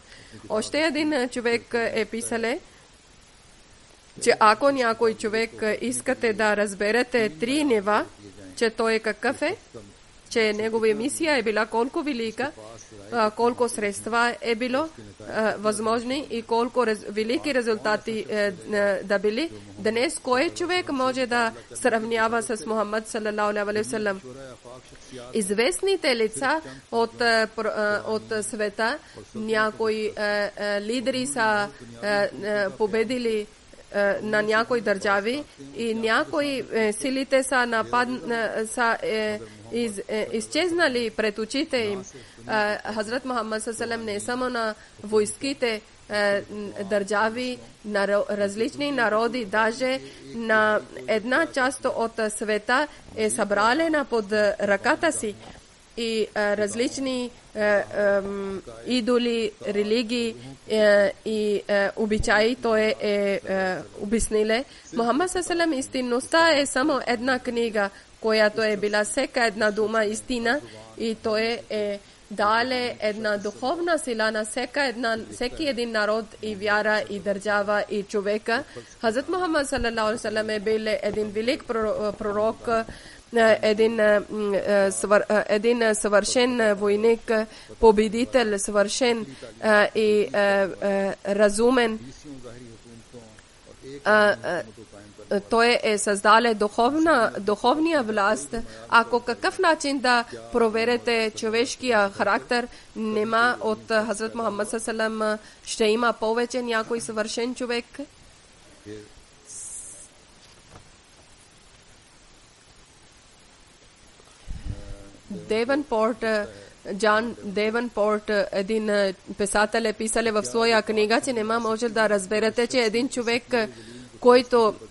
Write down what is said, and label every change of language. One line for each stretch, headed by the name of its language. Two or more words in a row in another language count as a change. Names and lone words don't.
Bulgarian: Още един човек е писале, че ако някой човек искате да разберете 3 нива, че той какъв е, че негова мисия е била колко велика, колко средства е било възможни и колко велики резултати да били. Днес кой човек може да сравнява с Мухаммад
Arabic: صلى الله عليه وسلم?
Bulgarian: Известните лица от света, някои лидери са победили на някои държави и някои силите са изчезнали пред очите им. Хазрат Мухаммад
Arabic: صلى الله عليه وسلم
Bulgarian: не само на войските държави, на различни народи, даже на една част от света е събралена под ръката си и различни идоли, религии и обичаи той е обясниле. Мухаммад
Arabic: صلى الله عليه وسلم
Bulgarian: истинността е само една книга, която е била всяка една дума истина и той е дале една духовна сила на всеки един народ и вяра и държава и човека. Хазрат Мухаммад
Arabic: صلى الله عليه وسلم
Bulgarian: е бил един велик пророк, един съвършен войник, победител, съвършен и разумен. Той е създале духовния власт. Ако какъв начин да проверите човешкия характер, нема от Хазрат Мухаммад
Arabic: صلى الله عليه وسلم
Bulgarian: ще има повече някой съвършен човек. Джон Девънпорт, един писател е писал в своя книга, че нема може да разберете, че един човек, който